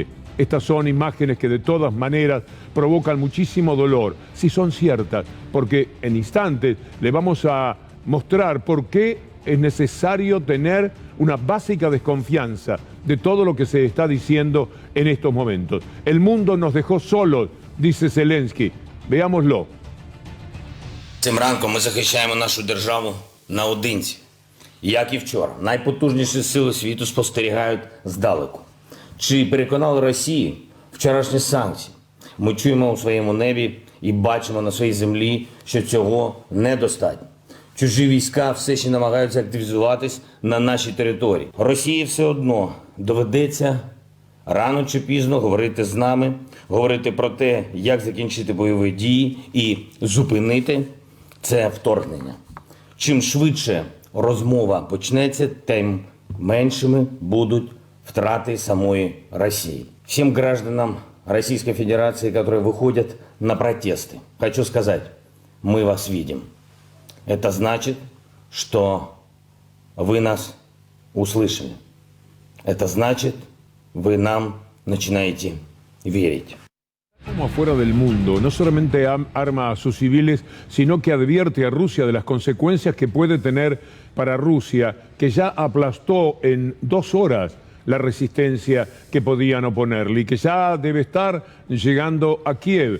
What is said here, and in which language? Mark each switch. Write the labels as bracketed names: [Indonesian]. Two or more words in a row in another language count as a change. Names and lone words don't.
[Spanish] Estas son imágenes que de todas maneras provocan muchísimo dolor, si son ciertas, porque en instantes le vamos a mostrar por qué es necesario tener una básica desconfianza de todo lo que se está diciendo en estos momentos. El mundo nos dejó solos, dice Zelensky. Veámoslo. [Ukrainian] Цим ранком ми захищаємо нашу державу наодинці. Як і вчора, найпотужніші сили світу спостерігають здалеку. Чи переконали Росію вчорашні санкції? Ми чуємо у своєму небі і бачимо на своїй землі, що цього недостатньо. Чужі війська все ще намагаються активізуватись на нашій території. Росії все одно доведеться рано чи пізно говорити з нами, говорити про те, як закінчити бойові дії і зупинити це вторгнення. Чим швидше розмова почнеться, тим меншими будуть втраты [Russian] самой России. Всем гражданам Российской Федерации, которые выходят на протесты, хочу сказать, мы вас видим. Это значит, что вы нас услышали. Это значит, вы нам начинаете верить. [Spanish] Como afuera del mundo, no solamente arma a sus civiles, sino que advierte a Rusia de las consecuencias que puede tener para Rusia, que ya aplastó en 2 horas la resistencia que podían oponerle y que ya debe estar llegando a Kiev.